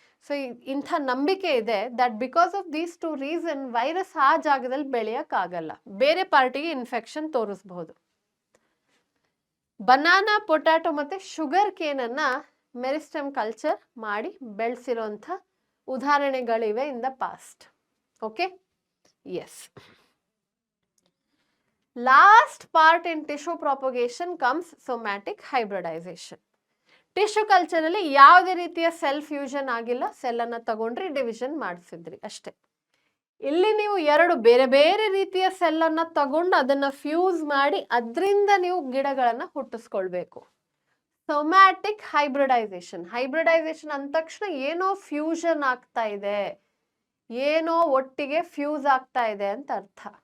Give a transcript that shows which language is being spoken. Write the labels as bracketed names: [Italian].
[Kannada] So ಇಂಥ ನಂಬಿಕೆ ಇದೆ [English] that because of these two reason [Kannada] virus ಆ ಜಾಗದಲ್ಲಿ ಬೆಳೆಯೋಕ್ಕಾಗಲ್ಲ, ಬೇರೆ ಪಾರ್ಟಿಗೆ ಇನ್ಫೆಕ್ಷನ್ ತೋರಿಸಬಹುದು. ಬನಾನಾ, ಪೊಟ್ಯಾಟೊ ಮತ್ತು ಶುಗರ್ ಕೇನನ್ನ ಮೆರಿಸ್ಟಮ್ ಕಲ್ಚರ್ ಮಾಡಿ ಬೆಳೆಸಿರೋಂಥ ಉದಾಹರಣೆಗಳಿವೆ [English] In the past. Okay, yes. Last part in tissue propagation comes somatic hybridization. [Kannada] Tissue ಕಲ್ಚರಲ್ಲಿ ಯಾವುದೇ ರೀತಿಯ ಸೆಲ್ ಫ್ಯೂಷನ್ ಆಗಿಲ್ಲ, ಸೆಲ್ಲನ್ನು ತಗೊಂಡ್ರಿ ಡಿವಿಷನ್ ಮಾಡಿಸಿದ್ರಿ ಅಷ್ಟೇ. ಇಲ್ಲಿ ನೀವು ಎರಡು ಬೇರೆ ಬೇರೆ ರೀತಿಯ ಸೆಲ್ಲನ್ನು ತಗೊಂಡು ಅದನ್ನು ಫ್ಯೂಸ್ ಮಾಡಿ ಅದರಿಂದ ನೀವು ಗಿಡಗಳನ್ನು ಹುಟ್ಟಿಸ್ಕೊಳ್ಬೇಕು. Somatic hybridisation. ಹೈಬ್ರಿಡೈಸೇಷನ್ ಅಂದ ತಕ್ಷಣ ಏನೋ ಫ್ಯೂಷನ್ ಆಗ್ತಾ ಇದೆ, ಏನೋ ಒಟ್ಟಿಗೆ ಫ್ಯೂಸ್ ಆಗ್ತಾ ಇದೆ ಅಂತ ಅರ್ಥ.